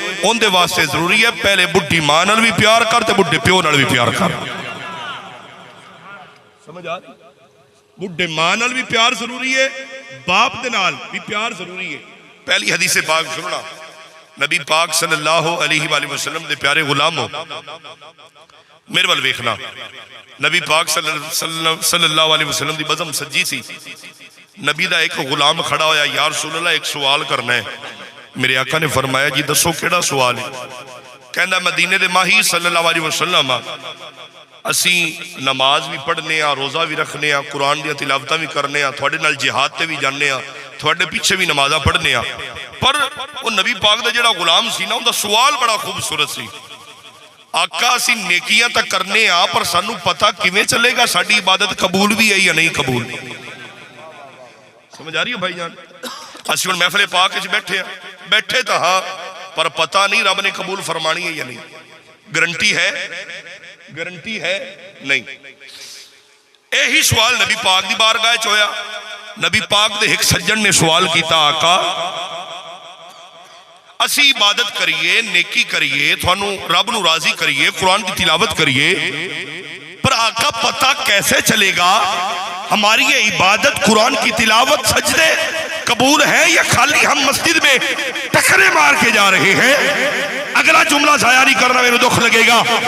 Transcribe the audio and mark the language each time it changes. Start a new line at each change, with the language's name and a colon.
Punjabi: ان دے واسطے ضروری ہے پہلے بڈھی ماں نال بھی پیار کر تے بڈھے پیو نال بھی پیار کر. سمجھ آ رہی؟ بڈھے ماں نال بھی پیار ضروری ہے، باپ دے نال بھی پیار ضروری ہے. پہلی حدیث پاک سننا، نبی پاک صلی اللہ علیہ وآلہ وسلم دے پیارے غلاموں میرے وال ویکھنا. نبی پاک صلی اللہ علیہ وسلم دی بزم سجی سی. نبی دا ایک غلام کھڑا ہویا، یا رسول اللہ ایک سوال کرنا ہے. میرے آقا نے فرمایا جی دسو کیڑا سوال ہے؟ کہندا مدینے دے ماہی صلی اللہ علیہ وسلم اسی نماز بھی پڑھنے ہاں، روزہ بھی رکھنے ہاں، قرآن دی تلاوتاں بھی کرنے ہاں، تھوڑے نال جہاد تے بھی جانے ہاں، تھوڑے پیچھے بھی نمازاں پڑھنے ہاں. پر وہ نبی پاک دا جڑا غلام سی نا ان دا سوال بڑا خوبصورت سی. آقا اسی نیکیاں تک کرنے ہاں پر سانو پتہ کیویں چلے گا ساڈی عبادت قبول بھی ہے یا نہیں قبول؟ سمجھ آ رہی ہے بھائی جان؟ اسی ہن محفل پاک وچ بیٹھے ہاں، بیٹھے تو ہاں پر پتہ نہیں رب نے قبول فرمانی ہے یا نہیں. گارنٹی ہے؟ گارنٹی ہے نہیں. یہی سوال نبی پاک دی بارگاہ وچ ہویا. نبی پاک دے ایک سجن نے سوال کیتا آقا اسی عبادت کریے، نیکی کریے، تھانو رب نو راضی کریے،
Urdu: قرآن کی تلاوت کریے، پر آقا پتہ کیسے چلے گا ہماری یہ عبادت، قرآن کی تلاوت، سجدے قبول ہے یا خالی ہم مسجد میں ٹکرے مار کے جا رہے ہیں؟
Punjabi: اگلا جملہ ضائع نہیں کرنا، میرے دکھ لگے گا.